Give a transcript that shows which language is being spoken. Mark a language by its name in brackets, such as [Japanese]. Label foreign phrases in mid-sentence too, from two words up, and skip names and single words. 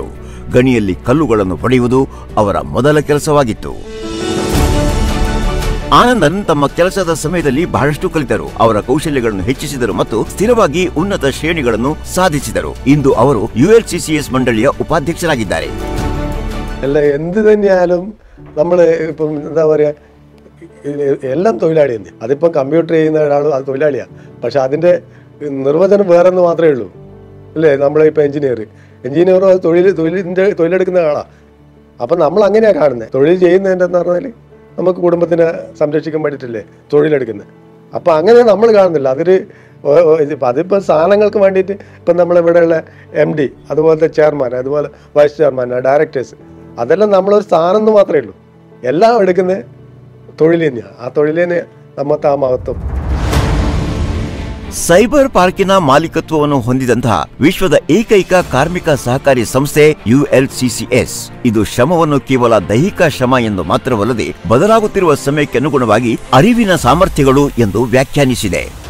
[Kannada] ಗಣಿಯಲ್ಲಿ ಕಲ್ಲುಗಳನ್ನು ಹೊಡೆಯುವುದು ಅವರ ಮೊದಲ ಕೆಲಸವಾಗಿತ್ತು. ಆನಂದನ್ ತಮ್ಮ ಕೆಲಸದ ಸಮಯದಲ್ಲಿ ಬಹಳಷ್ಟು ಕಲಿತರು, ಅವರ ಕೌಶಲ್ಯಗಳನ್ನು ಹೆಚ್ಚಿಸಿದರು ಮತ್ತು ಸ್ಥಿರವಾಗಿ ಉನ್ನತ ಶ್ರೇಣಿಗಳನ್ನು സാധിಸಿದರು. ಇಂದು ಅವರು ULCCS ಮಂಡಳಿಯ ಉಪಾಧ್ಯಕ್ಷರಾಗಿದ್ದಾರೆ. [Malayalam] ಎಲ್ಲ എന്ത് തന്നെയായാലും നമ്മൾ ഇപ്പം എന്താ പറയുക, എല്ലാം തൊഴിലാളി തന്നെ. അതിപ്പം കമ്പ്യൂട്ടർ ചെയ്യുന്ന ഒരാളും അത് തൊഴിലാളിയാണ്. പക്ഷെ അതിൻ്റെ നിർവചനം വേറെന്ന് മാത്രമേ ഉള്ളൂ അല്ലേ. നമ്മളിപ്പോൾ എഞ്ചിനീയർ അത് തൊഴിലെടുക്കുന്ന ആളാണ്. അപ്പം നമ്മൾ അങ്ങനെയാണ് കാണുന്നത്. തൊഴിൽ ചെയ്യുന്നതിൻ്റെ എന്ന് പറഞ്ഞാൽ നമുക്ക് കുടുംബത്തിനെ സംരക്ഷിക്കാൻ വേണ്ടിയിട്ടല്ലേ തൊഴിലെടുക്കുന്നത്. അപ്പം അങ്ങനെ നമ്മൾ കാണുന്നില്ല. അതിപ്പോൾ സാധനങ്ങൾക്ക് വേണ്ടിയിട്ട് ഇപ്പം നമ്മളിവിടെയുള്ള MD, അതുപോലത്തെ ചെയർമാൻ, അതുപോലെ [English] vice chairman, [Malayalam] ഡയറക്ടേഴ്സ്, അതെല്ലാം നമ്മളൊരു സ്ഥാനം എന്ന് മാത്രമേ ഉള്ളൂ. എല്ലാം എടുക്കുന്നത് തൊഴിൽ തന്നെയാണ്. ആ തൊഴിൽ തന്നെ നമ്മത്തെ [Kannada] ಆ ಮಹತ್ವ. ಸೈಬರ್ ಪಾರ್ಕಿನ ಮಾಲೀಕತ್ವವನ್ನು ಹೊಂದಿದಂತಹ ವಿಶ್ವದ ಏಕೈಕ ಕಾರ್ಮಿಕ ಸಹಕಾರಿ ಸಂಸ್ಥೆ ULCCS. ಇದು ಶ್ರಮವನ್ನು ಕೇವಲ ದೈಹಿಕ ಶ್ರಮ ಎಂದು ಮಾತ್ರವಲ್ಲದೆ ಬದಲಾಗುತ್ತಿರುವ ಸಮಯಕ್ಕೆ ಅನುಗುಣವಾಗಿ ಅರಿವಿನ ಸಾಮರ್ಥ್ಯಗಳು ಎಂದು ವ್ಯಾಖ್ಯಾನಿಸಿದೆ.